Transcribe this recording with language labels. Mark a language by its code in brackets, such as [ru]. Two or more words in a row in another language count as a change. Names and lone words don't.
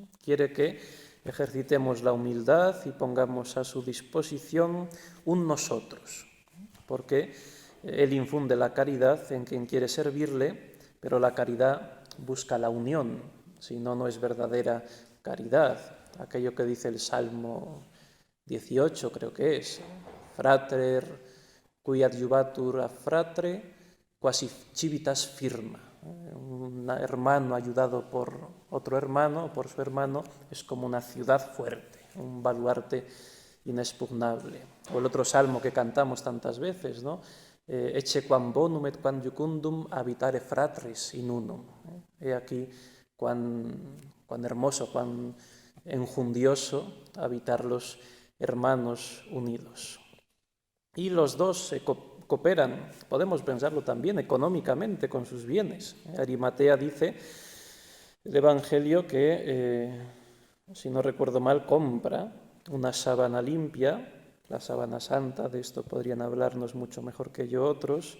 [es] Quiere que ejercitemos la humildad y pongamos a su disposición un nosotros, porque Él infunde la caridad en quien quiere servirle, pero la caridad busca la unión, si no, no es verdadera caridad. Aquello que dice el Salmo 18, creo que es, [la] frater cui adjuvatur a fratre quasi civitas firma. [es] Un hermano ayudado por otro hermano, por su hermano, es como una ciudad fuerte, un baluarte inexpugnable. O el otro salmo que cantamos tantas veces, ¿no? [la] Ecce quam bonum et quam jucundum habitare fratris in unum. [es] He aquí cuán hermoso, cuán enjundioso habitar los hermanos unidos. Y los dos se cooperan, podemos pensarlo también, económicamente con sus bienes. Arimatea dice, el Evangelio, que, si no recuerdo mal, compra una sábana limpia, la sábana santa, de esto podrían hablarnos mucho mejor que yo otros.